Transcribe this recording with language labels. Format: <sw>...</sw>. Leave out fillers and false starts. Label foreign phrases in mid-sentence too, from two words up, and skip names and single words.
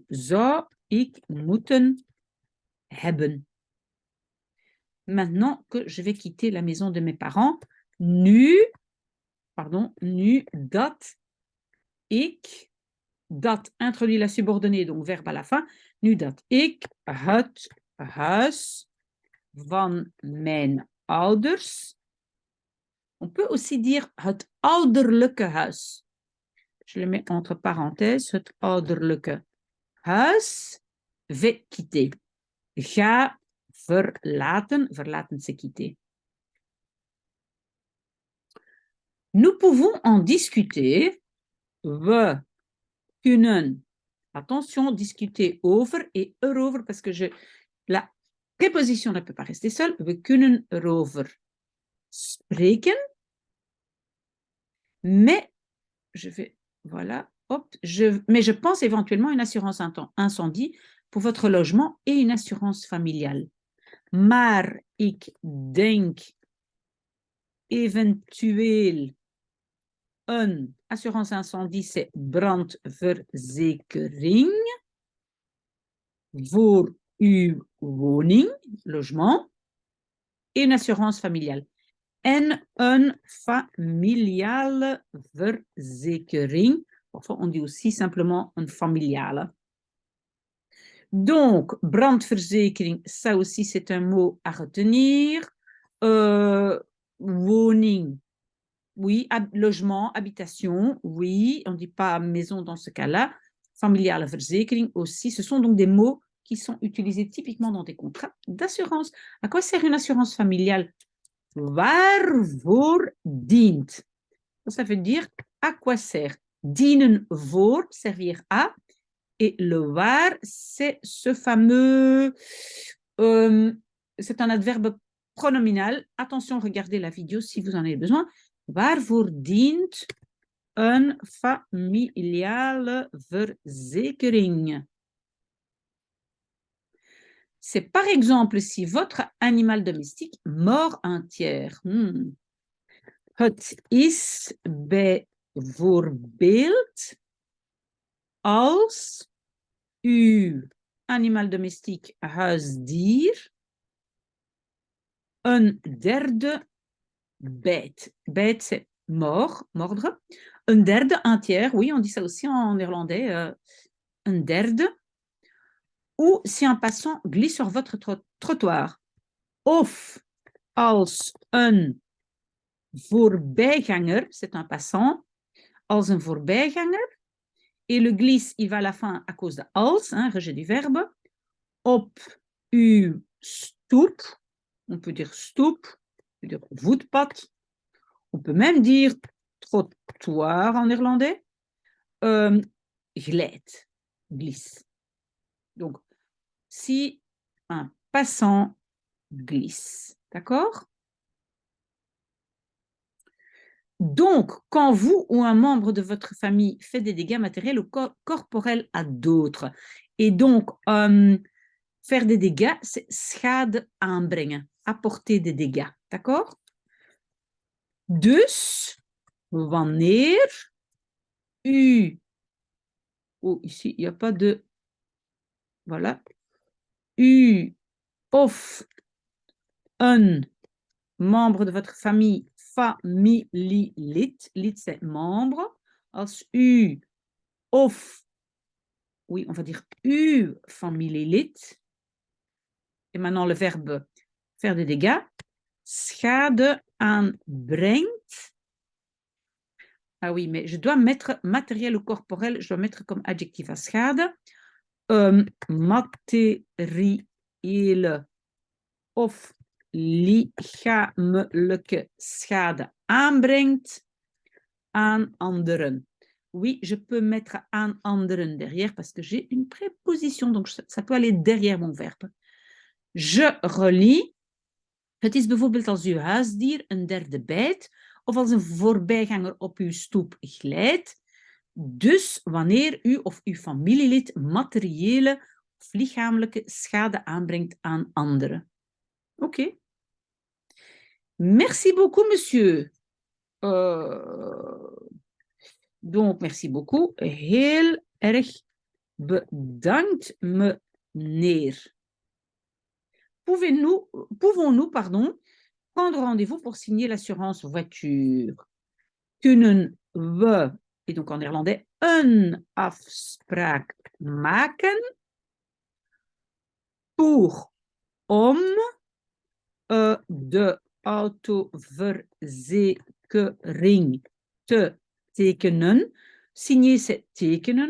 <nl>Zou ik moeten hebben.</nl> <fr>Maintenant que je vais quitter la maison de mes parents,</fr> <nl>nu dat ik,</nl> <fr>dat introduit la subordonnée, donc verbe à la fin,</fr> <nl>nu dat ik het huis van mijn ouders.</nl> <fr>On peut aussi dire</fr> <nl>het ouderlijke huis.</nl> <fr>Je le mets entre parenthèses,</fr> <nl>het ouderlijke huis,</nl> <fr>vais quitter.</fr> <nl>Ga verlaten, verlaten</nl> <fr>c'est quitter. Nous pouvons en discuter.</fr> <nl>We kunnen,</nl> <fr>attention, discuter over et erover, parce que la préposition ne peut pas rester seule.</fr> <nl>We kunnen erover spreken.</nl> <fr>Mais, voilà, hop, mais je pense éventuellement une assurance incendie pour votre logement et une assurance familiale.</fr> <nl>Maar ik denk eventueel een</nl> <fr>assurance incendie, c'est</fr> <nl>brandverzekering voor uw woning,</nl> <fr>logement, et une assurance familiale.</fr> <nl>En een familiale verzekering.</nl> <fr>Parfois, on dit aussi simplement</fr> <nl>een familiale.</nl> <fr>Donc, brandverzekering, ça aussi, c'est un mot à retenir.</fr> <nl>Woning, oui.</nl> <fr>Logement, habitation, oui. On ne dit pas maison dans ce cas-là.</fr> <nl>Familiale verzekering</nl> <fr>aussi. Ce sont donc des mots qui sont utilisés typiquement dans des contrats d'assurance. À quoi sert une assurance familiale?</fr> <nl>Waarvoor dient?</nl> <fr>Ça veut dire à quoi sert.</fr> <nl>Dienen voor,</nl> <fr>servir à. Et le waar, c'est ce fameux... c'est un adverbe pronominal. Attention, regardez la vidéo si vous en avez besoin.</fr> <nl>Waarvoor dient een familiale verzekering?</nl> <fr>C'est par exemple si votre animal domestique mord un tiers.</fr> <nl>Het is bijvoorbeeld als uw</nl> <fr>animal domestique</fr> <nl>huisdier een derde bijt. Bijt,</nl> <fr>c'est mordre.</fr> <nl>Een derde,</nl> <fr>un tiers, oui, on dit ça aussi en néerlandais.</fr> <nl>Een derde.</nl> <fr>Ou si un passant glisse sur votre trottoir.</fr> <nl>Of als een voorbijganger,</nl> <fr>c'est un passant,</fr> <nl>als een voorbijganger.</nl> <fr>Et le glisse, il va à la fin à cause de als, hein, rejet du verbe.</fr> <nl>Op uw stoep,</nl> <fr>on peut dire stoep, on peut dire voetpad. On peut même dire trottoir en néerlandais.</fr> <nl>Glijdt. glisse.</nl> <fr>Donc, si un passant glisse. D'accord? Donc, quand vous ou un membre de votre famille fait des dégâts matériels ou corporels à d'autres, et donc faire des dégâts, c'est</fr> <nl>schade aanbrengen,</nl> <fr>apporter des dégâts. D'accord?</fr> <nl>Dus, wanneer u,</nl> <fr>oh, ici, il n'y a pas de, voilà,</fr> <nl>u of</nl> <fr>un membre de votre famille,</fr> <nl>familielid, lid</nl> <fr>c'est membre,</fr> <nl>als u of,</nl> <fr>oui, on va dire</fr> <nl>uw familielid,</nl> <fr>et maintenant le verbe faire des dégâts,</fr> <nl>schade aanbrengt.</nl> <fr>Ah oui, mais je dois mettre matériel ou corporel, je dois mettre comme adjectif à schade,</fr> <nl>materiële of lichamelijke schade aanbrengt aan anderen.</nl> <fr>Oui, je peux mettre</fr> <nl>aan anderen</nl> <fr>derrière parce que j'ai une préposition, donc ça peut aller derrière mon verbe. Je relis.</fr> <nl>Het is bijvoorbeeld als uw huisdier een derde bijt of als een voorbijganger op uw stoep glijdt. Dus wanneer u of uw familielid materiële of lichamelijke schade aanbrengt aan anderen. Oké.</nl> <fr>Merci beaucoup, monsieur. Donc, merci beaucoup.</fr> <nl>Heel erg bedankt, meneer.</nl> <fr>Pouvons-nous, prendre rendez-vous pour signer l'assurance voiture?</fr> <nl>Kunnen we,</nl> <fr>et donc en néerlandais,</fr> <nl>een afspraak maken pour om de autoverzekering te tekenen.</nl> <fr>Signer, c'est tekenen.</fr>